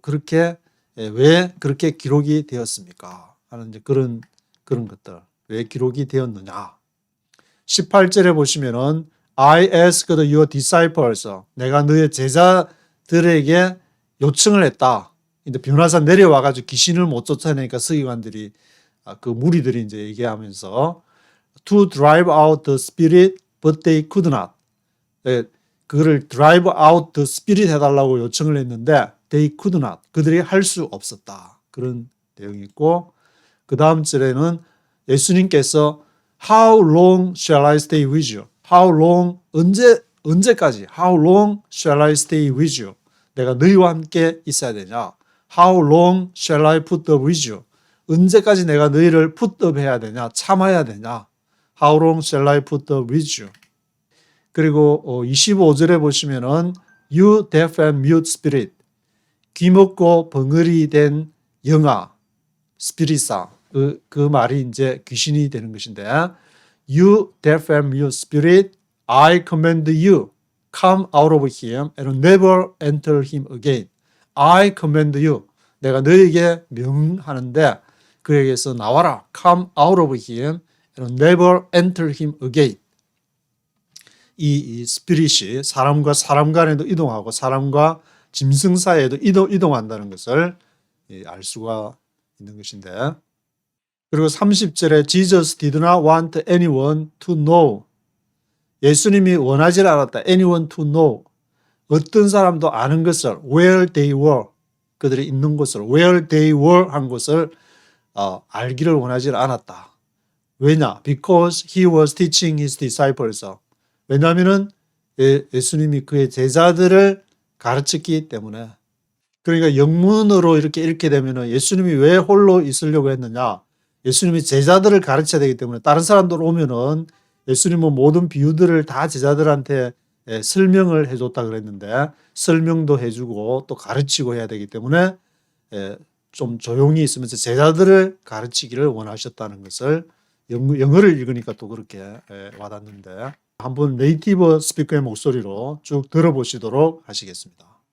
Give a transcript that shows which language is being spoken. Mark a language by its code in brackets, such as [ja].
[ko] 그렇게 왜 그렇게 기록이 되었습니까? 하는 이제 그런 것들. 왜 기록이 되었느냐? 18절에 보시면은 [en] I asked your disciples. [ko] 내가 너의 제자들에게 요청을 했다. 근데 변화산 내려와 가지고 귀신을 못 쫓아내니까 서기관들이 그 무리들이 이제 얘기하면서 [en] to drive out the spirit but they could not. [ko] 그거를 [en] drive out the spirit [ko] 해달라고 요청을 했는데 [en] they could not. [ko] 그들이 할 수 없었다. 그런 내용이 있고 그 다음 절에는 예수님께서 [en] How long shall I stay with you? How long [ko] 언제까지? [en] How long shall I stay with you? [ko] 내가 너희와 함께 있어야 되냐? [en] How long shall I put up with you? [ko] 언제까지 내가 너희를 [en] put up [ko] 해야 되냐? 참아야 되냐? [en] How long shall I put up with you? [ko] 그리고 25절에 보시면은 [en] You deaf and mute spirit. [ko] 귀먹고 벙어리 된 영아. 스피릿사. 그 말이 이제 귀신이 되는 것인데 [en] You deaf and mute spirit, I command you, come out of him and never enter him again. I command you. [ko] 내가 너에게 명하는데 그에게서 나와라. [en] Come out of him and never enter him again. [ko] 이 스피릿이 사람과 사람 간에도 이동하고 사람과 짐승 사이에도 이동한다는 것을 알 수가 있는 것인데 그리고 30절에 [en] Jesus did not want anyone to know. [ko] 예수님이 원하지 않았다. [en] anyone to know. [ko] 어떤 사람도 아는 것을 [en] where they were. [ko] 그들이 있는 곳을 [en] where they were [ko] 한 것을 알기를 원하지 않았다. 왜냐? [en] Because he was teaching his disciples. [ko] 왜냐하면은 예수님이 그의 제자들을 가르쳤기 때문에. 그러니까 영문으로 이렇게 읽게 되면은 예수님이 왜 홀로 있으려고 했느냐? 예수님이 제자들을 가르쳐야 되기 때문에 다른 사람들 오면은 예수님은 모든 비유들을 다 제자들한테 설명을 해줬다 그랬는데 설명도 해주고 또 가르치고 해야 되기 때문에 좀 조용히 있으면서 제자들을 가르치기를 원하셨다는 것을 영어를 읽으니까 또 그렇게 와닿는데 한번 네이티브 스피커의 목소리로 쭉 들어보시도록 하시겠습니다.